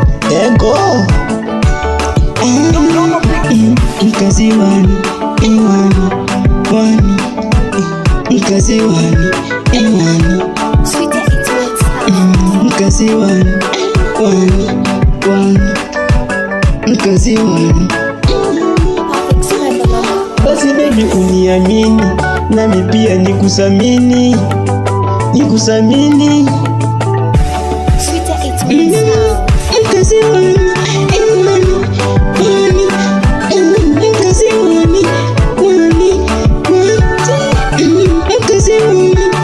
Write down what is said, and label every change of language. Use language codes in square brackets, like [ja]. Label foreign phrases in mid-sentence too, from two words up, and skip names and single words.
[sw] Ego. Mm. Mkazi wani, eh, wani, wani. Mkazi wani, eh, wani. [en] Sweeter eight Mil Sound. [sw] Mm, mkazi wani, wani, wani. Mkazi wani. [en] Perfect Spell number [sw] Basi baby uniamini, nami pia nikuthamini, nikuthamini. [en] Sweeter eight Mil Sound. [sw] Mkazi wani, eh, wani, wani, mkazi wani, wani, wani, mkazi wani.